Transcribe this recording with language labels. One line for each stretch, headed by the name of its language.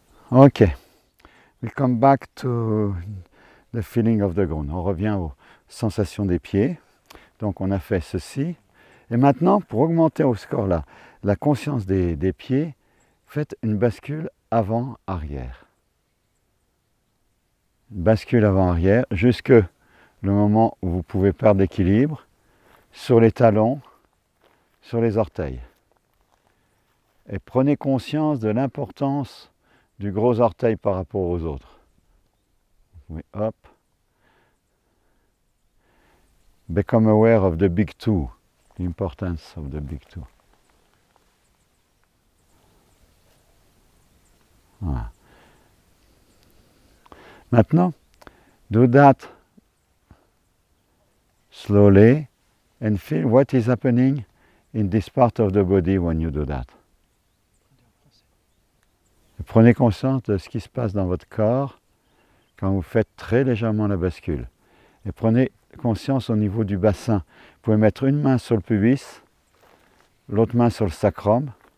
English: Okay, we come back to the feeling of the ground.
French: On revient aux sensations des pieds. Donc on a fait ceci. Et maintenant, pour augmenter au score là, la conscience des pieds, faites une bascule avant-arrière. Bascule avant-arrière jusque le moment où vous pouvez perdre l'équilibre sur les talons, sur les orteils. Et prenez conscience de l'importance du gros orteil par rapport aux autres. Oui, hop.
English: Become aware of the big toe, the importance of the big toe.
French: Voilà. Maintenant,
English: do that slowly and feel what is happening in this part of the body when you do that.
French: Prenez conscience de ce qui se passe dans votre corps quand vous faites très légèrement la bascule. Et prenez conscience au niveau du bassin. Vous pouvez mettre une main sur le pubis, l'autre main sur le sacrum.